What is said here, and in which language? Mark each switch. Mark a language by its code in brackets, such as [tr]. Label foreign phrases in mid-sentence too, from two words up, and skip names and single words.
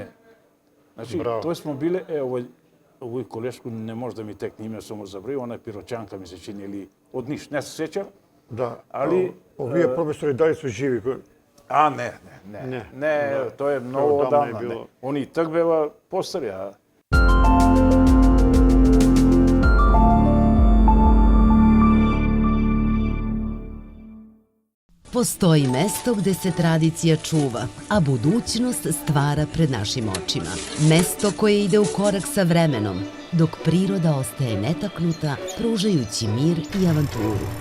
[mk] Значи, тој смо биле, овој колешко не може да ми текне име, само забрави, она е Пирочанка ми се чини, или од Ниш, не се сеќам. Да, али овие професори дали су живи? Не, тоа е многу одамна. Они так бева постари, [sr] Postoji mesto gde se tradicija čuva, a budućnost stvara pred našim očima. Mesto koje ide u korak sa vremenom, dok priroda ostaje netaknuta, pružajući mir i avanturu.